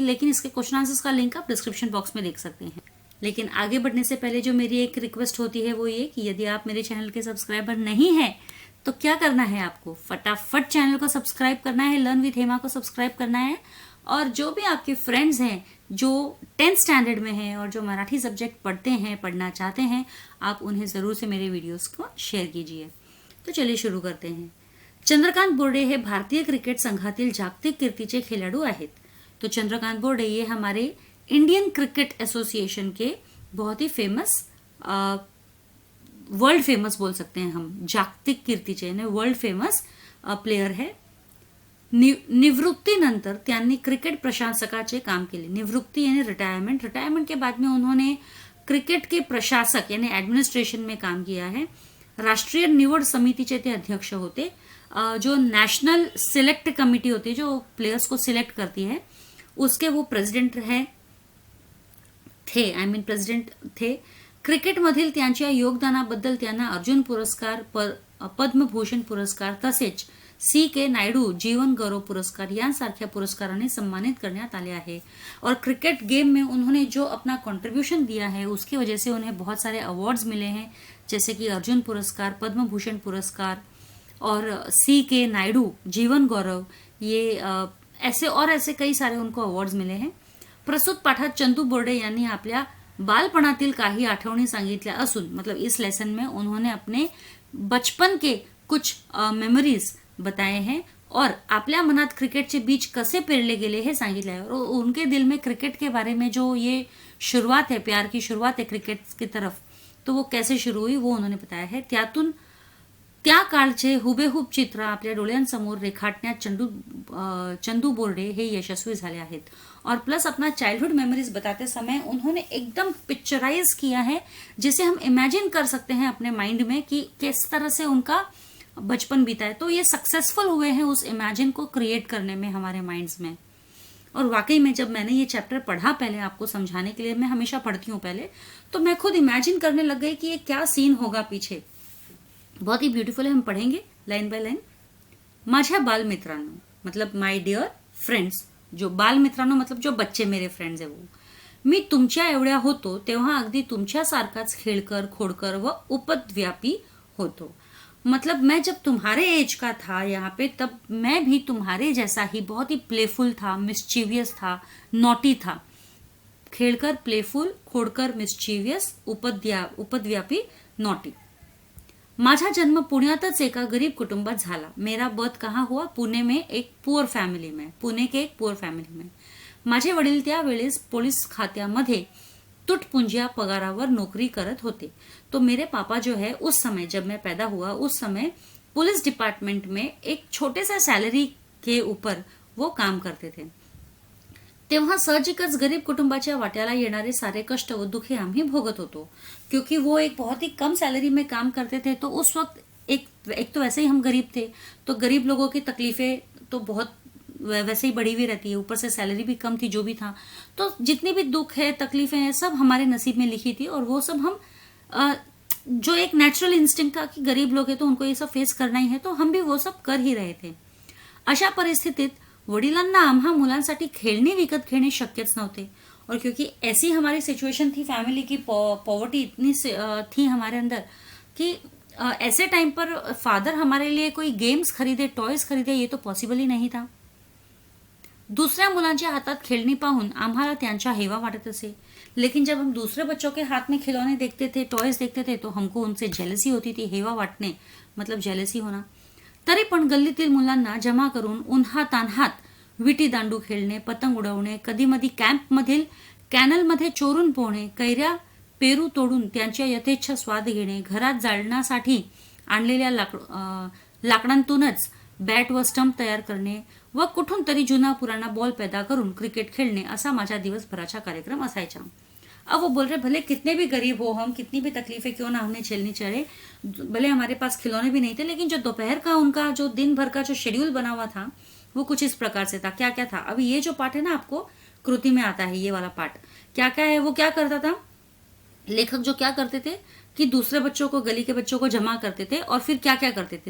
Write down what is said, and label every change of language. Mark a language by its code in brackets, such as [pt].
[hi] लेकिन इसके question answers का लिंक आप डिस्क्रिप्शन बॉक्स में देख सकते हैं। लेकिन आगे बढ़ने से पहले जो मेरी एक रिक्वेस्ट होती है वो ये कि यदि आप मेरे चैनल के सब्सक्राइबर नहीं है तो क्या करना है, आपको फटाफट चैनल को सब्सक्राइब करना है, लर्न विथ हेमा को सब्सक्राइब करना है। और जो भी आपके फ्रेंड्स हैं जो 10th स्टैंडर्ड में हैं और जो मराठी सब्जेक्ट पढ़ते हैं, पढ़ना चाहते हैं, आप उन्हें जरूर से मेरे वीडियोस को शेअर कीजिए। तो चलिए शुरू करते हैं। [mr] चंद्रकांत बोर्डे हे भारतीय क्रिकेट संघातील जागतिक कीर्तीचे खेळाडू आहेत। [hi] तो चंद्रकांत बोर्डे ये हमारे इंडियन क्रिकेट एसोसिएशन के बहुत ही फेमस, वर्ल्ड फेमस बोल सकते हैं हम, [mr] जागतिक कीर्तीचे [hi] यानी वर्ल्ड फेमस प्लेयर है। [mr] निवृत्तीनंतर त्यांनी क्रिकेट प्रशासकाचे काम केले। [hi] निवृत्ती यानी रिटायरमेंट, रिटायरमेंट के बाद में उन्होंने क्रिकेट के प्रशासक यानी एडमिनिस्ट्रेशन में काम किया है। [mr] राष्ट्रीय निवड समितीचे ते अध्यक्ष होते। [hi] जो नेशनल सिलेक्ट कमिटी होती है जो प्लेयर्स को सिलेक्ट करती है, उसके वो प्रेसिडेंट थे। [mr] क्रिकेटमधील त्यांच्या योगदानाबद्दल त्यांना अर्जुन पुरस्कार, पद्मभूषण पुरस्कार तसेच C.K. नायडू जीवन गौरव पुरस्कार यांसारख्या पुरस्काराने सम्मानित करण्यात आले आहे। [hi] और क्रिकेट गेम में उन्होंने जो अपना कंट्रीब्यूशन दिया है उसकी वजह से उन्हें बहुत सारे अवार्ड्स मिले हैं, जैसे कि अर्जुन पुरस्कार, पद्मभूषण पुरस्कार और C.K. नायडू जीवन गौरव, ये ऐसे कई सारे उनको अवार्ड्स मिले हैं। [mr] प्रस्तुत पाठात चंदू बोर्डे यांनी आपल्या बालपणातील काही आठवणी सांगितल्या असून, [hi] मतलब इस लेसन में उन्होंने अपने बचपन के कुछ मेमोरीज बताए हैं और [mr] आपल्या मनात क्रिकेटचे बीज कसे पेरले गेले हे सांगितले आहे। [hi] और उनके दिल में क्रिकेट के बारे में जो ये शुरुआत है, प्यार की शुरुआत है क्रिकेट की तरफ, तो वो कैसे शुरू हुई वो उन्होंने बताया है। [mr] त्यातून त्या काळचे हुबेहूब चित्र आपल्या डोळ्यांसमोर रेखाटण्यात चंदू बोर्डे हे यशस्वी झाले आहेत। [hi] और प्लस अपना चाइल्डहुड मेमोरीज बताते समय उन्होंने एकदम पिक्चराइज किया है, जिसे हम इमेजिन कर सकते हैं अपने माइंड में कि किस तरह से उनका बचपन बीता है। तो ये सक्सेसफुल हुए हैं उस इमेजिन को क्रिएट करने में हमारे माइंड्स में। और वाकई में जब मैंने ये चैप्टर पढ़ा, पहले आपको समझाने के लिए, मैं हमेशा पढ़ती हूँ पहले, तो मैं खुद इमेजिन करने लग गई कि ये क्या सीन होगा पीछे। बहुत ही ब्यूटीफुल है, हम पढ़ेंगे लाइन बाय लाइन। [mr] माझ्या बाल मित्रांनो, [hi] मतलब माय डियर फ्रेंड्स, जो बाल मित्रांनो मतलब जो बच्चे मेरे फ्रेंड्स है वो, [mr] मी तुमच्या एवढ्या होतो तेव्हा अगदी तुमच्यासारखाच खेळकर, खोडकर व उपद्व्यापी होतो। [hi] मतलब मैं जब तुम्हारे एज का था यहाँ पे, तब मैं भी तुम्हारे जैसा ही बहुत ही प्लेफुल था, मिस्चीवियस था, नॉटी था। खेलकर प्लेफुल, खोडकर मिस्चीवियस, उपद्व्यापी नॉटी। [mr] माझा जन्म पुण्यातच एका गरीब कुटुंबात झाला। [hi] मेरा बर्थ कहाँ हुआ? पुणे में एक पुअर फैमिली में, पुणे के एक पुअर फैमिली में। [mr] माझे वडील त्यावेळेस पोलीस खात्यामध्ये तुटपुंजिया पगारावर नौकरी करत होते। [hi] तो मेरे पापा जो है उस समय, जब मैं पैदा हुआ उस समय पुलिस डिपार्टमेंट में एक छोटे सा सैलरी के ऊपर वो काम करते थे। [mr] तेव्हा साहजिकच गरीब कुटुंबाच्या वाट्याला येणारे सारे कष्ट व दुखे आम्ही भोगत होतो, [hi] क्योंकि वो एक बहुत ही कम सैलरी में काम करते थे। तो उस वक्त एक तो वैसे ही हम गरीब थे, तो गरीब लोगों की तकलीफें तो बहुत वैसे ही बढ़ी हुई रहती है, ऊपर से सैलरी भी कम थी जो भी था। तो जितनी भी दुख है तकलीफें हैं सब हमारे नसीब में लिखी थी, और वो सब हम जो एक नेचुरल इंस्टिंक्ट था कि गरीब लोग हैं तो उनको ये सब फेस करना ही है, तो हम भी वो सब कर ही रहे थे. [mr] अशा परिस्थितीत वडिलांना आम्हा मुलांसाठी खेळणी विकत घेणे शक्यच नव्हते. [hi] और क्योंकि ऐसी हमारी सिचुएशन थी, फैमिली की पॉवर्टी इतनी थी हमारे अंदर कि ऐसे टाइम पर फादर हमारे लिए कोई गेम्स खरीदे, टॉयज खरीदे, ये तो पॉसिबल ही नहीं था. [mr] दूसऱ्या मुलांच्या हातात खेळणी पाहून आम्हाला त्यांचा हेवा वाटत असे. [hi] लेकिन जब हम दूसरे बच्चों के हाथ में खिलौने देखते थे, टॉयज देखते थे, तो हमको उनसे जेलसी होती थी. [mr] हेवा वाटणे [hi] मतलब जेलसी होना. [mr] तरी पण गल्लीतील मुलांना जमा करून उन्हातान्हात विटी दांडू खेळणे, पतंग उडवणे, कधीमधी कॅम्पमधील कॅनलमध्ये चोरून पोहणे, कैऱ्या पेरू तोडून त्यांच्या यथेच्छ स्वाद घेणे, घरात जाळण्यासाठी आणलेल्या लाकडांतूनच बॅट व स्टंप तयार करणे व कुठून तरी जुना पुराना बॉल पैदा करून क्रिकेट खेळणे, असा माझ्या दिवसभराचा कार्यक्रम असायचा. [hi] अब वो बोल रहे भले कितने भी गरीब हो हम, कितनी भी तकलीफें क्यों ना हमने झेलनी चढ़े, भले हमारे पास खिलौने भी नहीं थे, लेकिन जो दोपहर का उनका जो दिन भर का जो शेड्यूल बना हुआ था वो कुछ इस प्रकार से था. क्या क्या था, अभी ये जो पार्ट है ना आपको कृति में आता है, ये वाला पार्ट क्या क्या है. वो क्या करता था लेखक, जो क्या करते थे कि दूसरे बच्चों को, गली के बच्चों को जमा करते थे और फिर क्या क्या करते थे.